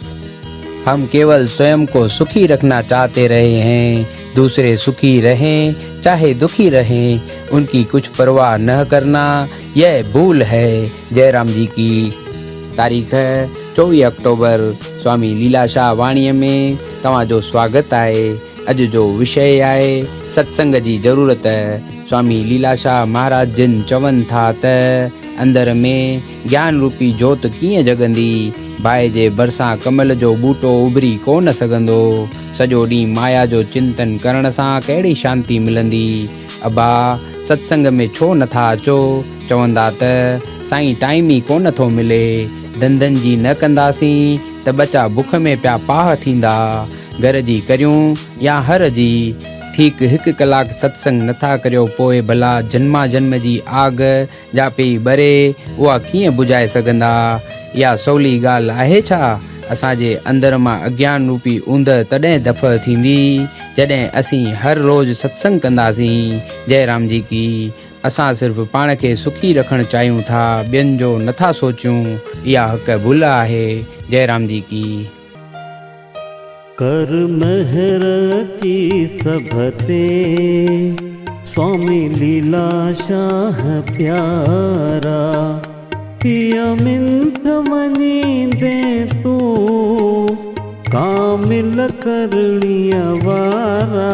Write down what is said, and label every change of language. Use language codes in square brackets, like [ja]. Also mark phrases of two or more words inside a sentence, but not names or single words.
[hi] हम केवल स्वयं को सुखी रखना चाहते रहे हैं, दूसरे सुखी रहें चाहे दुखी रहें, उनकी कुछ परवाह न करना यह भूल है। जय राम जी की। तारीख है 24 अक्टूबर। [sd] स्वामी लीलाशाह वाणीअ में तव्हांजो स्वागत आहे। अॼु जो विषय आहे सत्संग जी ज़रूरत। स्वामी लीलाशाह महाराज जिन चवनि था त अंदर में ज्ञान रूपी जोत कीअं जगंदी, बाहि जे भरिसां कमल जो बूटो उभरी कोन सघंदो, सॼो ॾींहुं माया जो चिंतन करण सां कहिड़ी शांती मिलंदी। अबा सत्संग में छो नथा अचो? चवंदा त साईं टाइम ई कोन थो मिले, धंधनि जी न कंदासीं त बचा बुख में पिया पाह थींदा, घर जी करियूं या हर जी। ठीक 1 कलाक सत्संग नथा करियो पोइ भला जन्मा जन्म जी आग जा पई ॿरे उहा कीअं बुझाए सघंदा? इहा सवली ॻाल्हि आहे छा? असांजे अंदर मां अज्ञान रूपी ऊंद तॾहिं दफ़ थींदी जॾहिं असीं हर रोज़ सत्संग कंदासीं। [hi] जय राम जी की। [sd] असां सिर्फ़ु पाण खे सुखी रखणु चाहियूं था, ॿियनि जो नथा सोचियूं। इहा हिकु भुल आहे। [hi] जय राम जी की। [sd] कर महर ची सभते स्वामी लीलाशाह प्यारा, पिया मिंथ मनी दे तू कामिल करणिय वारा।